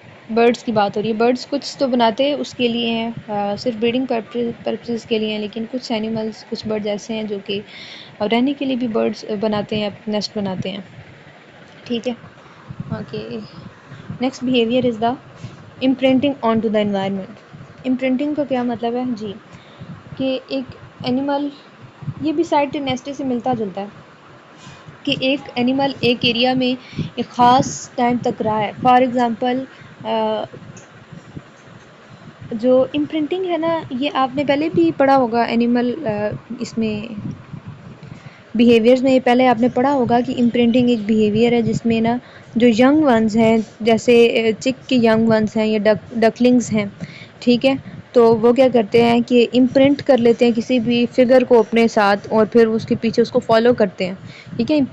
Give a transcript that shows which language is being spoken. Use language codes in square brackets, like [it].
[ur] Birds کی بات ہو رہی ہے، برڈس کچھ تو بناتے ہیں اس کے لیے ہیں صرف بریڈنگ پرپسز کے لیے ہیں، لیکن کچھ اینیملس کچھ برڈز ایسے ہیں جو کہ رہنے کے لیے بھی برڈس بناتے ہیں، نیسٹ بناتے ہیں، ٹھیک ہے. [en] Okay, next behaviour is the imprinting on to the environment. [ur] Imprinting کا کیا مطلب ہے جی کہ ایک اینیمل، یہ بھی سائٹ نیسٹی سے ملتا جلتا ہے کہ ایک اینیمل ایک ایریا میں ایک خاص ٹائم تک رہا ہے. فار ایگزامپل جو امپرنٹنگ ہے نا یہ آپ نے پہلے بھی پڑھا ہوگا اینیمل اس میں بیہیویئرز میں، یہ پہلے آپ نے پڑھا ہوگا کہ امپرنٹنگ ایک بیہیویئر ہے جس میں نا جو ینگ ونز ہیں جیسے چک کے ینگ ونز ہیں یا ڈکلنگز ہیں، ٹھیک ہے، تو وہ کیا کرتے ہیں کہ امپرنٹ کر لیتے ہیں کسی بھی فگر کو اپنے ساتھ اور پھر اس کے پیچھے اس کو فالو کرتے ہیں، ٹھیک ہے.